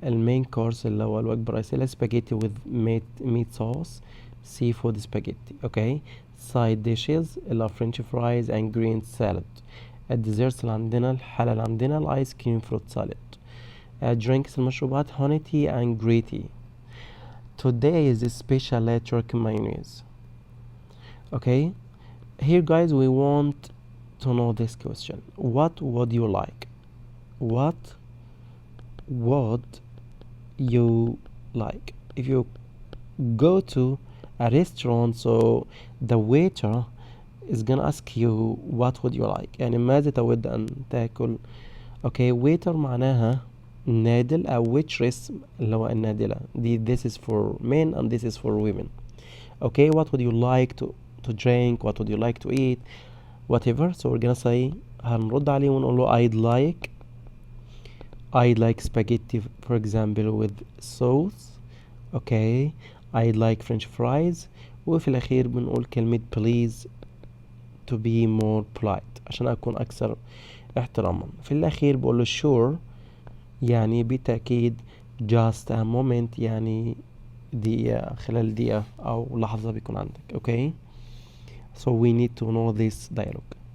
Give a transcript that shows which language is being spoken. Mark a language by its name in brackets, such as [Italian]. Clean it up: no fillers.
[Arabic] المين كورس اللي هو الوجبة الرئيسية [English] spaghetti with meat sauce seafood spaghetti. [Arabic] اوكي. [English] side dishes اللي هو french fries and green salad. [Arabic] الديزرتس اللي عندنا الحلا اللي عندنا الايس كريم فروت سالاد. [English] drinks [Arabic] المشروبات [English] honey tea and green tea. today is a special turkey mayonnaise. okay, here guys we want to know this question. What would you like? What would you like? If you go to a restaurant, so the waiter is gonna ask you what would you like, [Arabic] يعني ماذا تود أن تأكل. okay, waiter معناها نادل أو waitress اللي هو النادلة دي. [English] this is for men and this is for women. okay, what would you like to drink, what would you like to eat, whatever. so we're gonna say [Arabic] هنرد عليه ونقول له [English] I'd like spaghetti for example with sauce. okay, I'd like french fries. [Arabic] وفي الأخير بنقول كلمة [English] please to be more polite [Arabic] عشان أكون أكثر احتراما. في الأخير بقول له sure يعني بالتأكيد. [English] just a moment [Arabic] يعني دقيقة، خلال دقيقة أو لحظة بيكون عندك. [English] okay, so we need to know this dialogue.